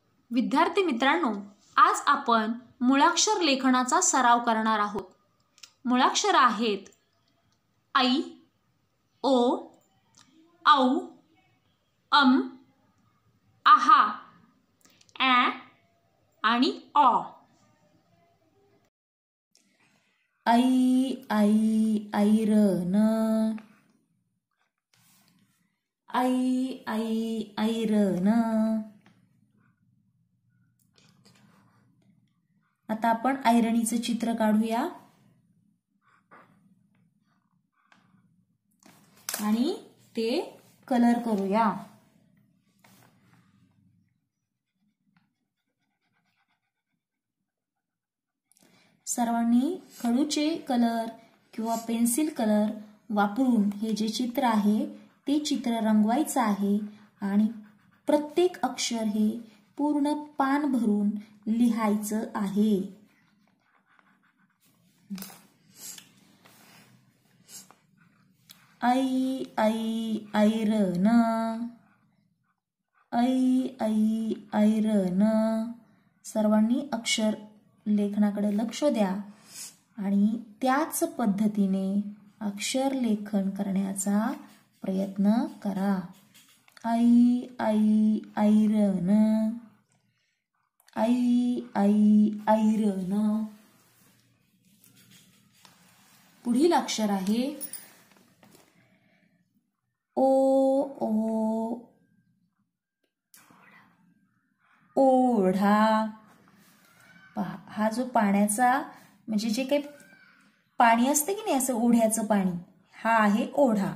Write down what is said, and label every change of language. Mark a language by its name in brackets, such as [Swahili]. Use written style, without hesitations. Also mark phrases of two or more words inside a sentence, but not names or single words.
[Marathi] विद्यार्थी मित्रांनो, आज आपण मुळाक्षर लेखनाचा सराव करणार आहोत. मुळाक्षर आहेत ऐ, ओ, औ, आहा, ॲ आणि ऑ. ऐ ऐ ऐरन, ऐ ऐ ऐरन. आता आपण ऐरणीचं चित्र काढूया आणि ते कलर करूया. सर्वांनी खडूचे कलर किंवा [English] pencil colour [Marathi] वापरून हे जे चित्र आहे ते चित्र रंगवायचं आहे आणि प्रत्येक अक्षर हे पूर्ण पान भरून लिहायचं आहे. ऐ ऐ ऐरन, ऐ ऐ ऐरन. सर्वांनी अक्षर लेखनाकडे लक्ष द्या आणि त्याच पद्धतीने अक्षर लेखन करण्याचा प्रयत्न करा. ऐ ऐ ऐरन, ऐ ऐ ऐरन. पुढील अक्षर आहे ओ, ओ, ओढा. पहा, हा जो पाण्याचा म्हणजे जे काही पाणी असते की नाही असं ओढ्याचं पाणी, हा आहे ओढा.